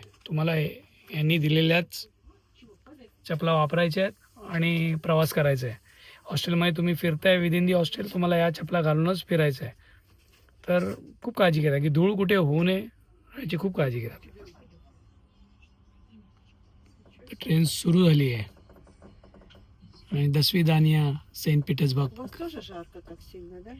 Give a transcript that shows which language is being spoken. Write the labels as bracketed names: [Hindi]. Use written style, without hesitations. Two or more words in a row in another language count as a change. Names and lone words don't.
[Marathi] तुम्हाला यांनी दिलेल्याच चपला वापरायच्या आहेत आणि प्रवास करायचा आहे. हॉस्टेलमध्ये तुम्ही फिरताय [English] within the hostel, [Marathi] तुम्हाला या चपला घालूनच फिरायचं आहे. तर खूप काळजी घेतात की धूळ कुठे होऊ नये याची खूप काळजी घेतात. ट्रेन सुरू झाली आहे आणि [Russian] до свидания, [Marathi] सेंट पीटर्सबर्ग. [Russian] У вас тоже жарко так сильно, да?